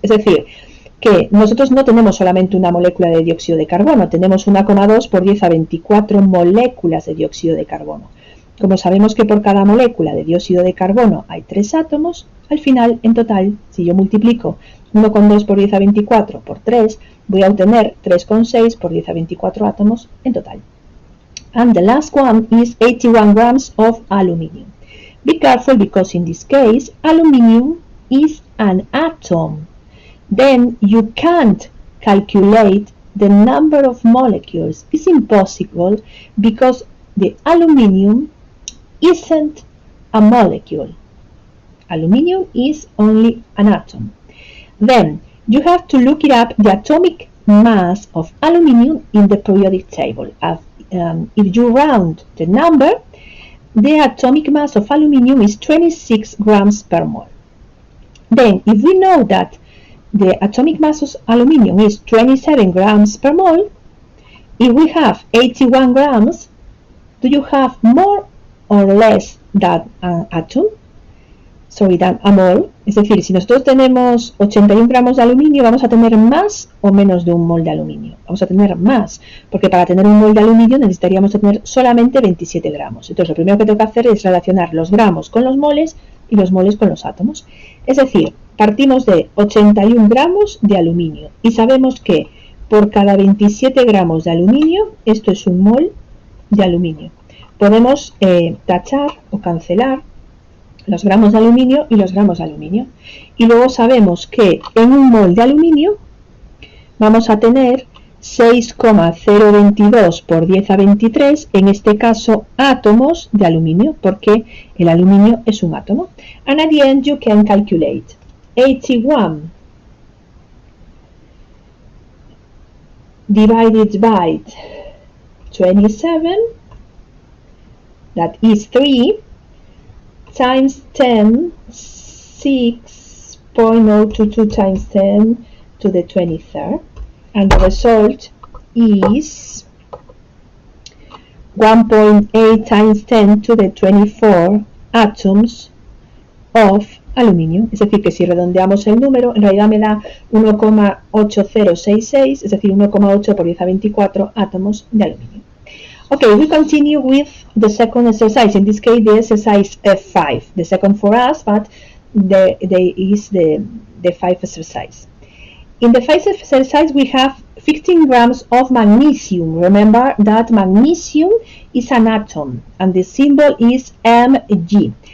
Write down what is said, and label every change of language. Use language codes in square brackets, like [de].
[es] Es decir, que nosotros no tenemos solamente una molécula de dióxido de carbono, tenemos 1,2 por 10 a 24 moléculas de dióxido de carbono. Como sabemos que por cada molécula de dióxido de carbono hay 3 átomos, al final, en total, si yo multiplico 1,2 por 10 a 24 por 3, voy a obtener 3,6 por 10 a 24 átomos en total. [en] And the last one is 81 grams of aluminium. Be careful because in this case, aluminium is an atom. Then you can't calculate the number of molecules. It's impossible because the aluminium isn't a molecule. Aluminium is only an atom. Then you have to look it up, the atomic mass of aluminium in the periodic table. If you round the number, the atomic mass of aluminium is 26 grams per mole. Then, if we know that the atomic mass of aluminium is 27 grams per mole, if we have 81 grams, do you have more or less than an atom? Sorry, than a mole. [es] Es decir, si nosotros tenemos 81 gramos de aluminio, vamos a tener más o menos de un mol de aluminio. Vamos a tener más, porque para tener un mol de aluminio necesitaríamos tener solamente 27 gramos. Entonces, lo primero que tengo que hacer es relacionar los gramos con los moles y los moles con los átomos. Es decir, partimos de 81 gramos de aluminio y sabemos que por cada 27 gramos de aluminio, esto es un mol de aluminio. Podemos tachar o cancelar los gramos de aluminio y los gramos de aluminio. Y luego sabemos que en un mol de aluminio vamos a tener 6,022 por 10 a 23, en este caso átomos de aluminio, porque el aluminio es un átomo. [en] And at the end you can calculate 81 divided by 27, that is 3, times 10, 6.022 times 10 to the 23rd, and the result is 1.8 times 10 to the 24 atoms of aluminio. [es] Es decir, que si redondeamos el número, en realidad me da 1,8066, es decir, 1,8 por 10 a 24 átomos de aluminio. Okay, we continue with the second exercise. In this case, the exercise 5. The second for us, but is the 5 exercise. In the 5 exercise, we have 15 grams of magnesium. Remember that magnesium is an atom, and the symbol is Mg.